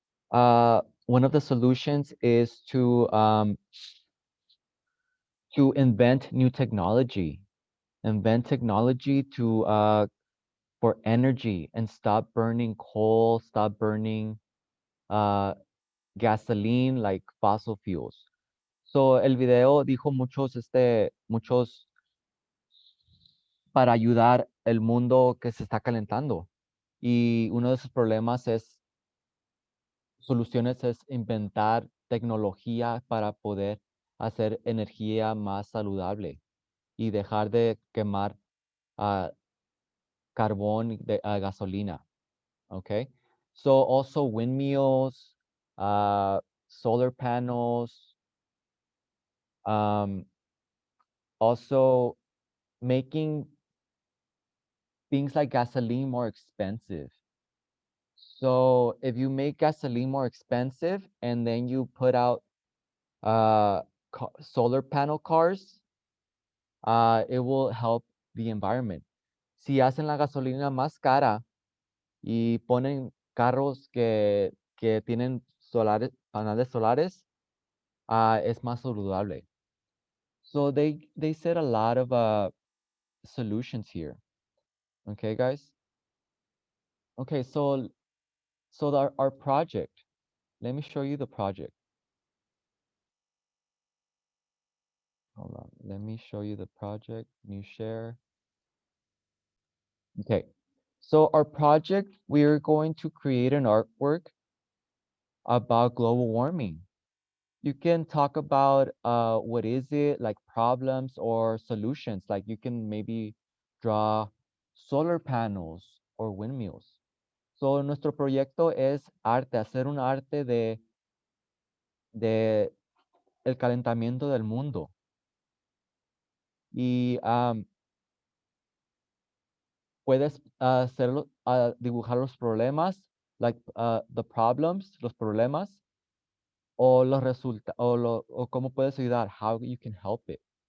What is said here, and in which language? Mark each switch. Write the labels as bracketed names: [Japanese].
[English] One of the solutions is to invent new technology. Invent technology to for energy and stop burning coal, stop burning gasoline like fossil fuels. [Spanish] So el video dijo muchos para ayudar el mundo que se está calentando. Y uno de esos problemas soluciones es inventar tecnología para poder hacer energía más saludable y dejar de quemar carbón de gasolina. [English] Okay. So also windmills, solar panels, also making things like gasoline more expensive. So if you make gasoline more expensive and then you put out solar panel cars, it will help the environment. [Spanish] Si hacen la gasolina más cara y ponen carros que tienen paneles solares, es más saludable. [English] So they said a lot of solutions here. Okay, guys. Okay, so our project. Let me show you the project. Hold on. Let me show you the project. New share. Okay. So our project, we're going to create an artwork about global warming. You can talk about what is it, like problems or solutions. Like you can maybe draw solar panels or windmills. [Spanish] So nuestro proyecto es arte, hacer un arte de el calentamiento del mundo. Y puedes hacerlo, dibujar los problemas, [English] like the problems, [Spanish] los problemas, o los resultados, o cómo puedes ayudar, [English] how you can help it.